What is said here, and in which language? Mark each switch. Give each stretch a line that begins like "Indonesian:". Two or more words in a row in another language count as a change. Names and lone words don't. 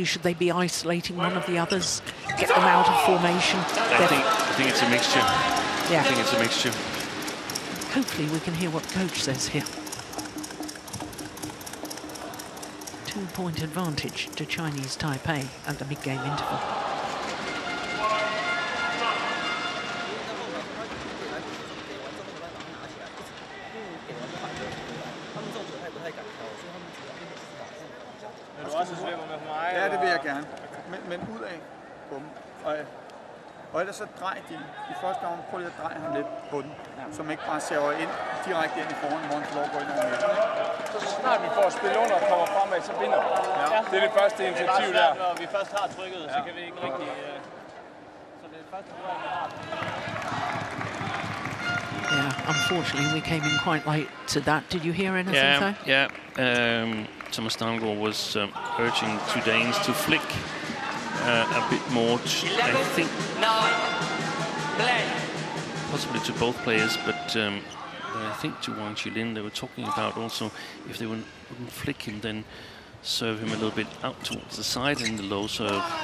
English: Should they be isolating one of the others, get them out of formation? I think it's a mixture. Yeah. I think it's a mixture. Hopefully we can hear what the coach says here. 2-point advantage to Chinese Taipei at the mid-game interval.
Danish: Ja, det vil jeg gerne. Men ud af på dem. Og ellers så drej de. I første gang prøv lige at dreje ham lidt på den. Så man ikke bare server ind direkte ind i foran, hvor han får lov at gå ind over midten. Så snart vi får spil under og kommer fremad, så vinder vi. Ja. Det er det første initiativ der. Når vi først har trykket, så kan vi ikke rigtig... Så det er det første problem, vi har.
English: Yeah, unfortunately we came in quite late to that. Did you hear anything though? Yeah. Thomas Damgaard was urging two Danes to flick a bit more, I think, possibly to both players, but I think to Wang Qilin they were talking about also if they wouldn't flick him, then serve him a little bit out towards the side in the low serve.